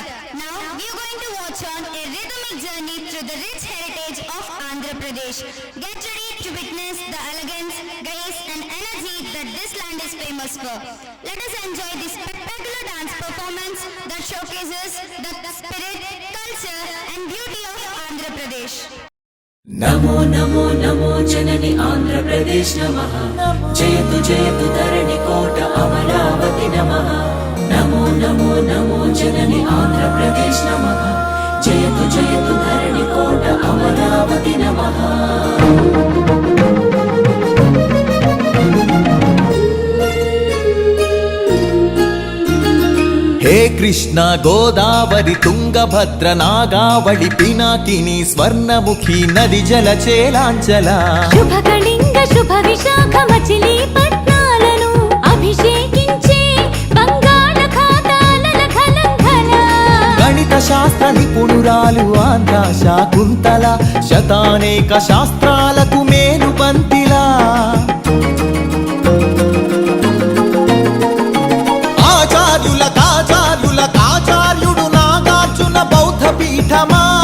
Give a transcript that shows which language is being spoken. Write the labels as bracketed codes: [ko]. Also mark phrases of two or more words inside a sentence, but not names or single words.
[en] Now we are going to watch on a rhythmic journey through the rich heritage of Andhra Pradesh. Get ready to witness the elegance, grace and energy that this land is famous for. Let us enjoy this spectacular dance performance that showcases the spirit, culture and beauty of Andhra Pradesh. [sa] नमो नमो नमो जननी आंध्र प्रदेश नमः जयतु जयतु धरणि कोट अमरावती नमः नमो नमो नमो जननी आंध्र प्रदेश नमः जयतु जयतु धरणि कोट अमरावती नमः हे कृष्ण गोदावरी तुंगभद्र नागावळि पिनाकिनी स्वर्णमुखी नदी जलचेलांचल [te] शुभकलिंग शुभ विशाख मचिलीपट्नाలను అభిషేకించే బంగాళాఖాతాల ఖలంఖల గణిత శాస్త్ర నిపుణురాలు ఆంధ్ర శాకుంతల శతానేక శాస్త్రాలకు మేలు పంతిలా ఆచార్యుడు నాగార్జున బౌద్ధ పీఠమా